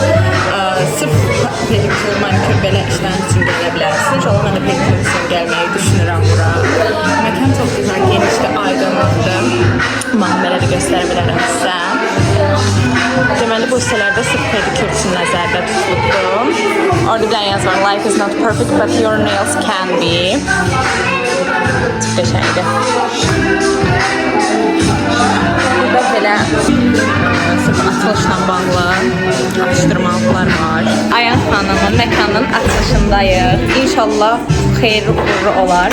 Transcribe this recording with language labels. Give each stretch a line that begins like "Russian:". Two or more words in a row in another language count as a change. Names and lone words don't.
Azerbaijani: Sırf pedikür, manikür belə işlərin üçün gələ bilərsiniz. Mən də pedikür üçün gəlməyi düşünürəm bura. Məkan çox güzel, genişdir, aydınlıqdır. Müəllimələri də göstərə bilərəm sizə. Deməli, bu hissələrdə sırf pedikür üçün nəzərdə tutulubdur. Orada bir dənə yazı var.
English: Life is not perfect, but your nails can be.
Azerbaijani: Çox qəşəngdir. Burada belə sırf açılışla bağlı atışdırmalıqlar var. Ayaz xanımın məkanının açılışındayıq. İnşallah xeyirli uğurlu olar.